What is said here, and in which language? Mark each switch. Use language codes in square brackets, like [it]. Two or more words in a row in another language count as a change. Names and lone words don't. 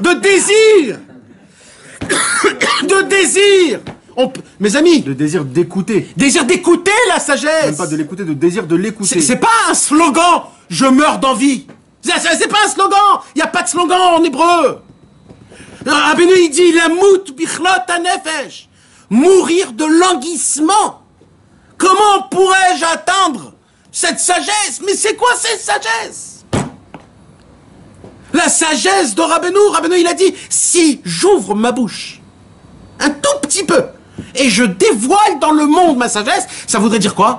[fr] De désir. De désir. Mes amis. De désir d'écouter. Désir d'écouter la sagesse. Même pas de l'écouter, de désir de l'écouter. C'est pas un slogan. Je meurs d'envie. C'est pas un slogan. Il n'y a pas de slogan en hébreu. Rabbeinu il dit [he] למות בכלות הנפש. [fr] Mourir de languissement. Comment pourrais-je atteindre cette sagesse? Mais c'est quoi cette sagesse? La sagesse de Rabbeinu. Rabbeinu, il a dit, si j'ouvre ma bouche un tout petit peu et je dévoile dans le monde ma sagesse, ça voudrait dire quoi?